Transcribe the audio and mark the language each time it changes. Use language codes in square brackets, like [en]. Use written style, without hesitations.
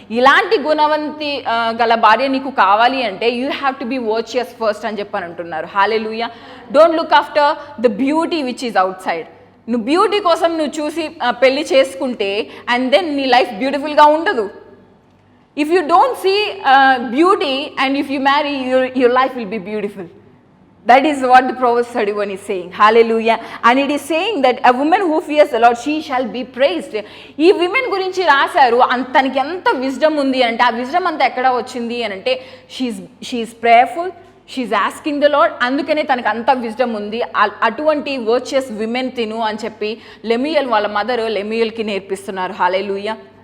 [te] ఇలాంటి గుణవంతి గల భార్య నీకు కావాలి అంటే [en] you have to be virtuous first [te] అని చెప్పని అంటున్నారు. హల్లెలూయా. [en] Don't look after the beauty which is outside. [te] నువ్వు బ్యూటీ కోసం నువ్వు చూసి పెళ్లి చేసుకుంటే అండ్ దెన్ నీ లైఫ్ బ్యూటిఫుల్గా ఉండదు. [en] If you don't see beauty and if you marry, your life will be beautiful. That is what the Proverbs 31 is saying. Hallelujah. And it is saying that a woman who fears the Lord, she shall be praised. [te] ఈ women గురించి రాశారు. తనకి ఎంత wisdom ఉంది అంటే ఆ wisdom అంతా ఎక్కడ వచ్చింది అని అంటే [en] She is prayerful, she is asking the lord. [te] అందుకనే తనకు అంత విజ్డమ్ ఉంది. అటువంటి వర్చుయస్ విమెన్ తిను అని చెప్పి లెమ్యూయల్ వాళ్ళ మదర్ లెమ్యూయల్కి నేర్పిస్తున్నారు. హల్లెలూయా.